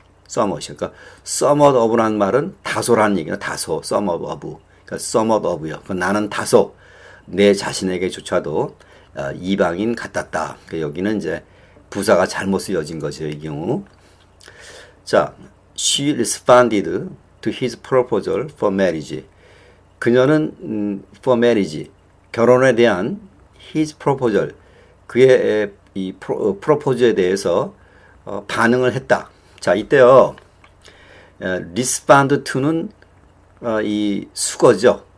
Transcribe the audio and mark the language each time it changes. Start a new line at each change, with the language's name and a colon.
Korean: 그러니까
English: somewhat of
Korean: 라는 말은 다소라는 얘기는 다소, somewhat of. 그러니까 somewhat of요. 그러니까 나는 다소 내 자신에게조차도 이방인 같았다. 그러니까 여기는 이제 부사가 잘못 쓰여진 거죠, 이 경우. 자,
English: she responded to his proposal for marriage.
Korean: 그녀는
English: for marriage,
Korean: 결혼에 대한
English: his proposal,
Korean: 그의 이 프로포즈에 대해서 반응을 했다. 자, 이때요. respond to는 이 수거죠.